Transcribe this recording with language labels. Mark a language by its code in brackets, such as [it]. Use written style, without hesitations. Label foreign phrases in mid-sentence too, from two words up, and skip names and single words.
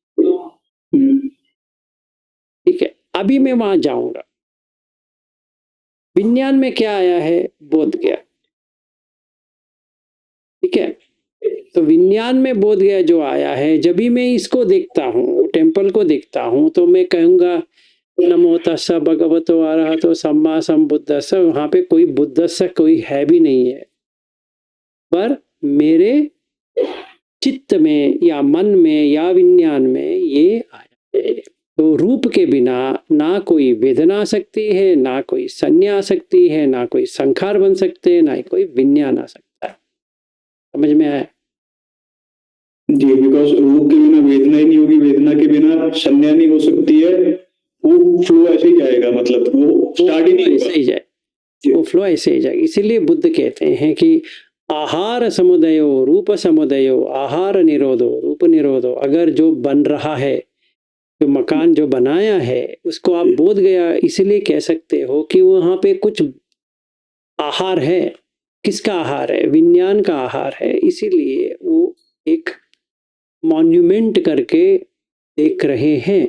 [hi] ठीक है, अभी मैं वहां जाऊंगा। विज्ञान में क्या आया है? बोध गया। ठीक है, तो विज्ञान में बोध गया जो आया है, जब भी मैं इसको देखता हूँ, टेम्पल को देखता हूँ, तो मैं कहूंगा [pi] नमो तस्सा भगवतो अरहतो सम्मा संबुद्धस्स। [hi] वहां पे कोई बुद्धस्स कोई है भी नहीं है, पर मेरे चित्त में या मन में या विज्ञान में ये आया है। तो रूप के बिना ना कोई वेदना आ सकती है, ना कोई संज्ञा आ सकती है, ना कोई संखार बन सकते हैं, ना ही कोई विज्ञान आ सकता है। समझ में आया? जी, बिकॉज रूप के बिना वेदना ही नहीं होगी, वेदना के बिना संज्ञा नहीं हो सकती है। वो फ्लो ऐसे ही जाएगा, मतलब वो स्टार्ट ही नहीं ऐसे होगा। ही जाए, वो फ्लो ऐसे ही जाएगा। इसीलिए बुद्ध कहते हैं कि [pi] आहार समुदयो रूप समुदयो आहार निरोधो रूप निरोधो। [hi] अगर जो बन रहा है, जो मकान जो बनाया है, उसको आप बोध गया इसलिए कह सकते हो कि वहां पे कुछ आहार है। किसका आहार है? विज्ञान का आहार है। इसीलिए वो एक मॉन्यूमेंट करके देख रहे हैं।